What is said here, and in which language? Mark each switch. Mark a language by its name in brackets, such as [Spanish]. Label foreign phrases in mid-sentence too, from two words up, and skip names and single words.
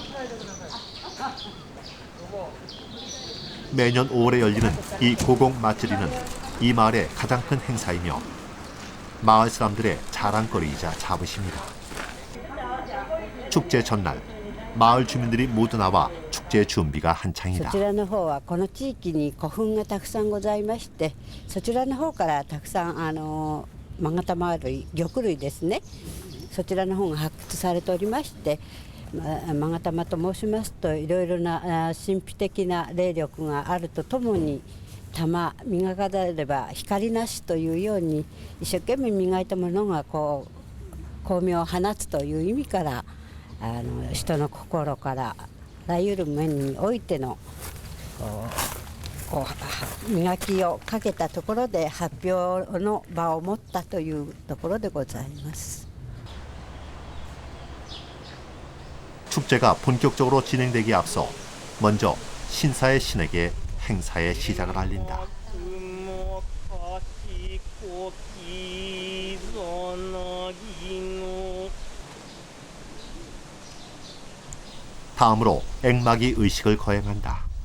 [Korean] 매년 5월에 열리는 이 고곡 맞들이는 이 마을의 가장 큰 행사이며 마을 사람들의 자랑거리이자 자부심이다. 축제 전날 마을 주민들이 모두 나와 축제 준비가 한창이다. [Japanese] そちらの方はこの地域に古墳がたくさんございまして、そちらの方からたくさん勾玉類、玉類ですね。そちらの方が発掘されておりまして、勾玉と申しますといろいろな神秘的な霊力があるとともに。玉磨かれば光なしというように一生懸命磨いたものがこう光明を放つという意味から人の心からあらゆる面においての磨きをかけたところで発表の場を持ったというところでございます。 [Korean] 축제가 본격적으로 진행되기에 앞서 먼저 신사의 신에게 행사의 시작을 알린다. 다음으로 액막이 의식을 거행한다.